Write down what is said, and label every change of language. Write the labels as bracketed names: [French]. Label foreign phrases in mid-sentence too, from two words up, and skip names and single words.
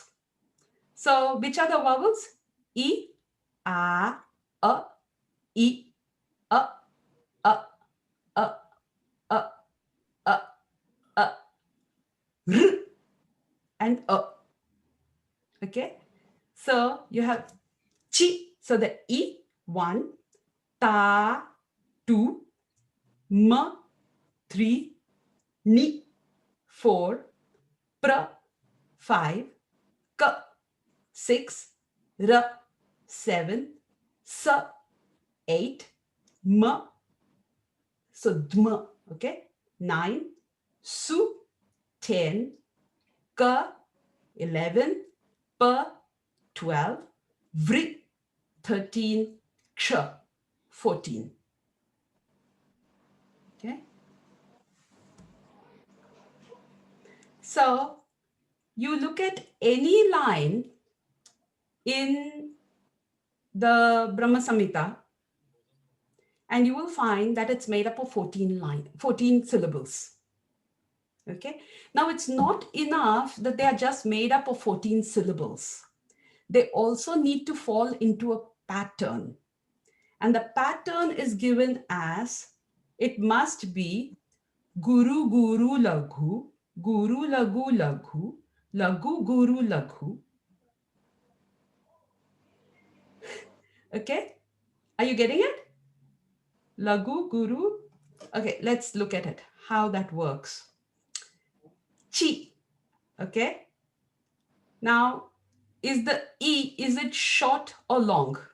[English] So which are the vowels? E, A, I, A, A, A, A, A, A, R, and A. Okay? So you have chi, so the E, 1, ta, 2, ma, 3, ni, 4, pra, 5, ka, 6, ra, 7, sa, 8, ma, so dma, okay, 9, su, 10, ka, 11, pa, 12, vri, 13, ksha, 14. Okay. So you look at any line in the Brahma Samhita, and you will find that it's made up of 14 syllables. Okay. Now it's not enough that they are just made up of 14 syllables. They also need to fall into a pattern. And the pattern is given as, it must be Guru Guru Laghu, Guru Lagu Laghu, Lagu Guru Laghu. Okay, are you getting it? Lagu Guru. Okay, let's look at it, how that works. Chi. Okay. Now, is the E, is it short or long?